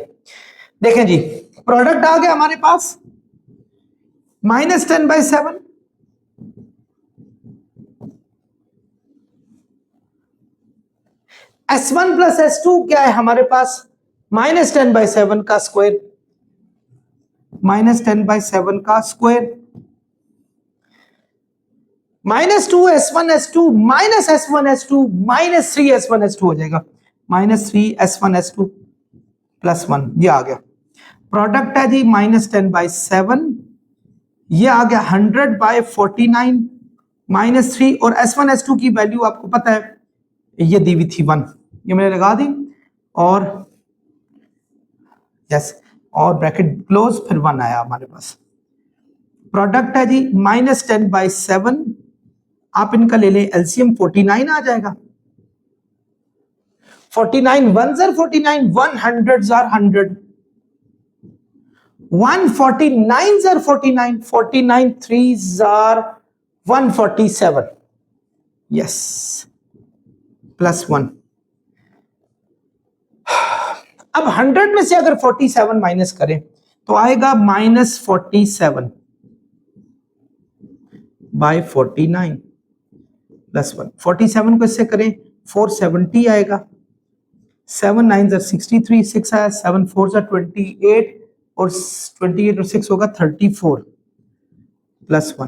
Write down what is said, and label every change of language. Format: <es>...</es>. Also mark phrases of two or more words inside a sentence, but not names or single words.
<hi>देखें जी प्रोडक्ट आ गया हमारे पास -10/7, s1 प्लस s2 क्या है हमारे पास, -10/7 का स्क्वायर, -10/7 का स्क्वायर -2 s1 s2 माइनस s1 s2 -3 s1 s2 हो जाएगा, -3 s1 s2 प्लस 1, ये आ गया। प्रोडक्ट है जी -10/7, ये आ गया 100/49 -3, और s1 s2 की वैल्यू आपको पता है ये दी हुई थी 1, ये मैंने लगा दी और यस और</hi> <en>bracket close,</en> <hi>फिर 1 आया हमारे पास। प्रोडक्ट है जी -10/7, आप इनका ले लें एलसीएम 49 आ जाएगा।</hi> <en>49 1s are 49, 100s are 100, 149s are 49, 49 3s are 147, yes प्लस 1।</en> <hi>अब 100 में से अगर 47 माइनस करें तो आएगा -47, बाय 49 प्लस 1। 47 को इससे करें 470 आएगा, 7 9 63, 6 आया, 7 4 28 और 28 और 6 होगा 34 प्लस 1।</hi>